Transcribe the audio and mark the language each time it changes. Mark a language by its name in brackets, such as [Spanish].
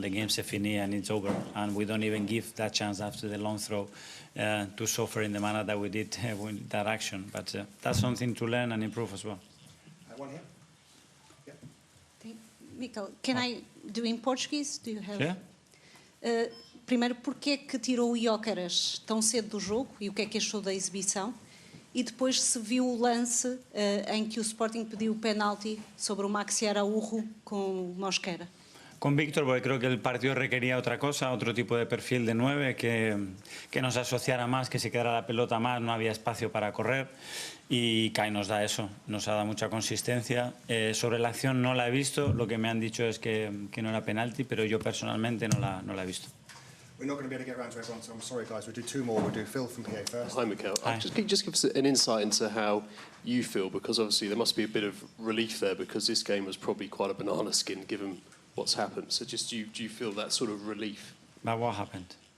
[English] The game's finished and it's over, and we don't even give that chance after the long throw to suffer in the manner that we did with that action. But that's something to learn and improve as well. One here. Michael, can I do in Portuguese? Do you have? Yeah. [Portuguese] Primeiro, porquê é que tirou o Gyökeres tão cedo do jogo e o que é que achou da exibição? E depois se viu o lance em que o Sporting pediu o penalti sobre o Maxi Araújo com o Mosquera. [Spanish] Con Víctor, porque creo que el partido requería otra cosa, otro tipo de perfil de 9, que nos asociara más, que se quedara la pelota más, no había espacio para correr. Y Kai nos da eso, nos ha dado mucha consistencia. Sobre la acción no la he visto, lo que me han dicho es que no era penalti, pero yo personalmente no la he visto. [English] We're not going to be able to get around to everyone, so I'm sorry, guys. We'll do two more. We'll do Phil from PA first. Hi, Mikel. Hi. Just give us an insight into how you feel, because obviously there must be a bit of relief there, because this game was probably quite a banana skin given what's happened. So just do you feel that sort of relief? But what happened?